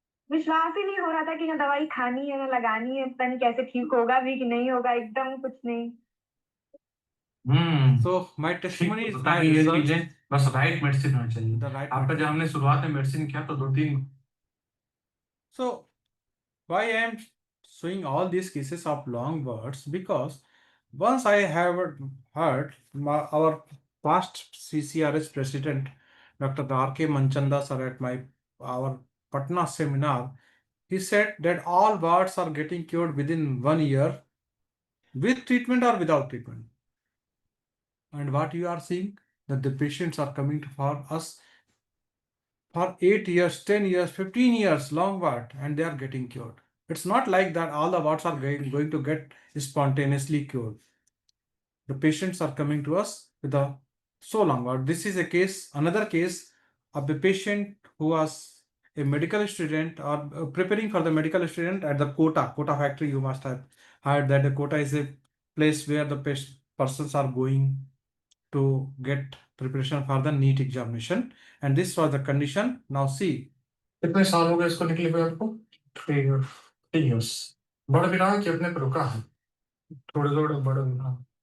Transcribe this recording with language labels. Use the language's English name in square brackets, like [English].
[Hindi] विश्वास ही नहीं हो रहा था कि ना दवाई खानी है ना लगानी है, पता नहीं कैसे ठीक होगा भी कि नहीं होगा, एकदम कुछ नहीं। [English] So my testimony is my [Hindi] ये [English] result. [Hindi] चीजें बस राइट मेडिसिन होनी चाहिए। [English] The right [Hindi] आपका जब हमने शुरुआत में मेडिसिन किया तो 2-3। [English] So why I am showing all these cases of long words? Because once I have heard our past CCRS president, Dr. R.K. Manchanda sir, at our Patna seminar, he said that all warts are getting cured within 1 year with treatment or without treatment. And what you are seeing, that the patients are coming for us for 8 years, 10 years, 15 years, long wart, and they are getting cured. It's not like that all the warts are going to get spontaneously cured. The patients are coming to us with a so long wart. This is a case, another case of a patient who was a medical student or preparing for the medical student at the Kota factory. You must have heard that the Kota is a place where the persons are going to get preparation for the NEET examination, and this was the condition. Now see, [Hindi] कितने साल हो गए इसको निकले हुए आपको? [English] 3 years। [Hindi] बढ़ भी रहा है कि अपने पर रुका है? थोड़े थोड़े बढ़ भी रहा है।